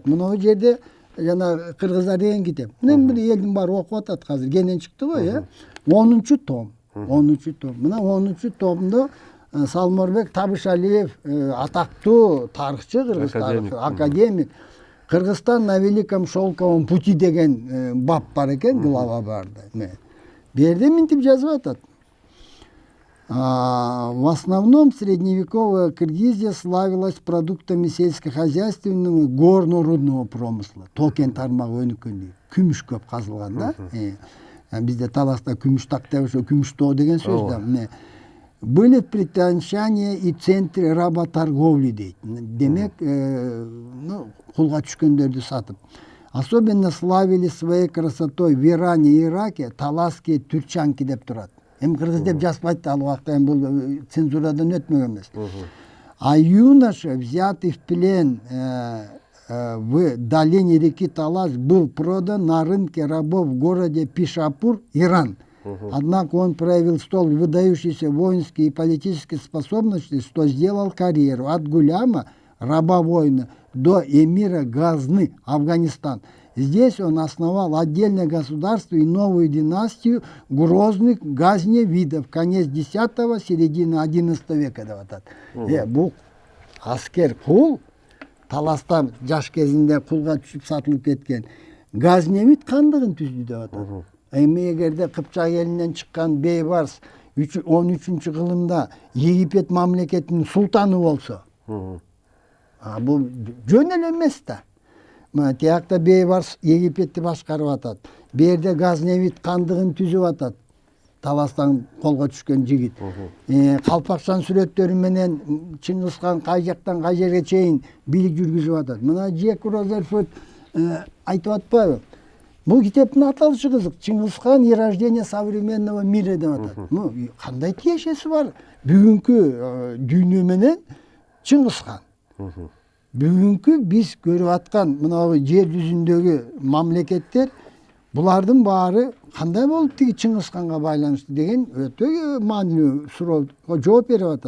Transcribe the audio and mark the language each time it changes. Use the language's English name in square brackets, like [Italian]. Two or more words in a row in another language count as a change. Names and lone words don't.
[Kyrgyz] Мына бул жерде жана кыргыздар деген китеп. Мына бир элдин баары окуп атат азыр. Кенен чыкты го, 10-чу том. 10-чу том. Мына 10-чу томдо Салморбек Табышалиев атактуу тарыхчы, кыргыз тарыхчы, академик. Кыргызстан на Великом шелковом пути деген бап бар экен, глава бар да. Берде минтип жазып атат. [Russian] В основном средневековая Киргизия славилась продуктами сельскохозяйственного горно-рудного промысла. [Kyrgyz] Токен тармагы өнүккөн, күмүш көп казылган да. Бизде таласта күмүш так деп ошо күмүш тоо деген сөз да. [Russian] Были притянчания и центры работорговли дейт. [Kyrgyz] Демек, кулга түшкөндөрдү сатып. [Russian] Особенно славили своей красотой в Иране и Ираке таласские тюрчанки [Kyrgyz] деп турат. Эми кыргыз деп жазбайт, ал убакта эми бул цензурадан өтмөгөн эмес. [Russian] А юноша, взятый в плен в долине реки Талас, был продан на рынке рабов в городе Пишапур, Иран. Однако он проявил столь выдающиеся воинские и политические способности, что сделал карьеру от гуляма, раба-воина, до эмира Газны, Афганистан. Здесь он основал отдельное государство и новую династию грозных газневидов, конец X, середина XI века. [Kyrgyz] Бул аскер кул, таластан жаш кезинде кулга түшүп сатылып кеткен. Gaznevit хандыгын түздү деп атат. Эми эгерде Кыпчак элинен чыккан Бейбарс 13-кылымда Египет мамлекетинин султаны болсо, бул жөн эле эмес да. Мына тиякта Бейбарс Египетти башкарып атат. Берде Газневит хандыгын түзүп атат. Таластан колго түшкөн жигит. Калпакчан сүрөттөрү менен Чыңгыз хан кай жактан кай жерге чейин бийлик жүргүзүп атат. Мына Джек Розерфорд айтып атпайбы? Бул китептин аталышы кызык. Чыңгыз хан и рождение современного мира деп атат. Кандай тиешеси бар? Бүгүнкү дүйнө менен Чыңгыз хан. Бүгүнкү биз көрүп аткан мына жер жүзүндөгү мамлекеттер, булардын баары кандай болуп тиги Чыңгыз ханга байланыштуу деген өтө маанилүү суроого жооп берип атат.